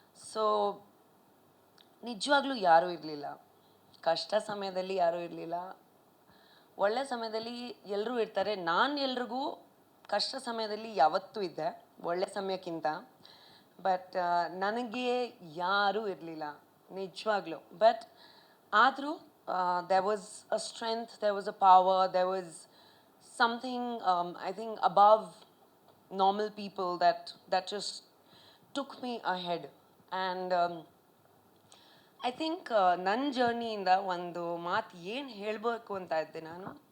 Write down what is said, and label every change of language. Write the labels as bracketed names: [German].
[Kannada] So ನಿಜವಾಗ್ಲೂ ಯಾರೂ ಇರಲಿಲ್ಲ, ಕಷ್ಟ ಸಮಯದಲ್ಲಿ ಯಾರೂ ಇರಲಿಲ್ಲ, ಒಳ್ಳೆ ಸಮಯದಲ್ಲಿ ಎಲ್ಲರೂ ಇರ್ತಾರೆ. ನಾನು ಎಲ್ರಿಗೂ ಕಷ್ಟ ಸಮಯದಲ್ಲಿ ಯಾವತ್ತೂ ಇದ್ದೆ, ಒಳ್ಳೆ ಸಮಯಕ್ಕಿಂತ. ಬಟ್ ನನಗೆ ಯಾರೂ ಇರಲಿಲ್ಲ ನಿಜವಾಗ್ಲೂ. [English] but [Kannada] ಆದರೂ [English] there was a strength, there was a power, there was something, I think above normal people that just took me ahead. And I think [Kannada] ನನ್ನ ಜರ್ನಿಯಿಂದ ಒಂದು ಮಾತು ಏನು ಹೇಳಬೇಕು ಅಂತ ಇದ್ದೆ ನಾನು.